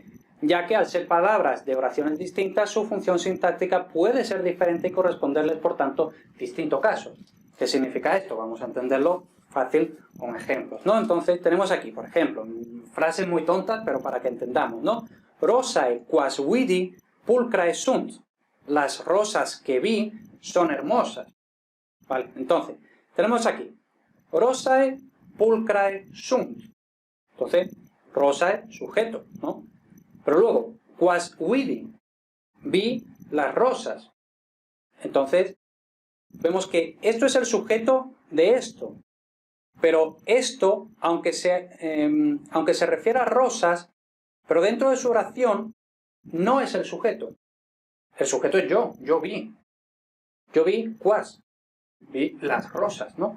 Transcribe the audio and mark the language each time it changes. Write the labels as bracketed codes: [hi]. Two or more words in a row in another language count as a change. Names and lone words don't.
[es] Ya que al ser palabras de oraciones distintas, su función sintáctica puede ser diferente y corresponderles, por tanto, distinto caso. ¿Qué significa esto? Vamos a entenderlo fácil con ejemplos, ¿no? Entonces tenemos aquí, por ejemplo, frases muy tontas, pero para que entendamos, ¿no? [la] Rosae quas vidi pulcrae sunt. [es] Las rosas que vi son hermosas. Vale, entonces, tenemos aquí [la] rosae pulcrae sunt. [es] Entonces, rosae, sujeto, ¿no? Pero luego, [la] quas vidi. [es] vi las rosas. Entonces, vemos que esto es el sujeto de esto. Pero esto, aunque se refiere a rosas, pero dentro de su oración, no es el sujeto. El sujeto es yo vi. Yo vi was, vi las rosas, ¿no?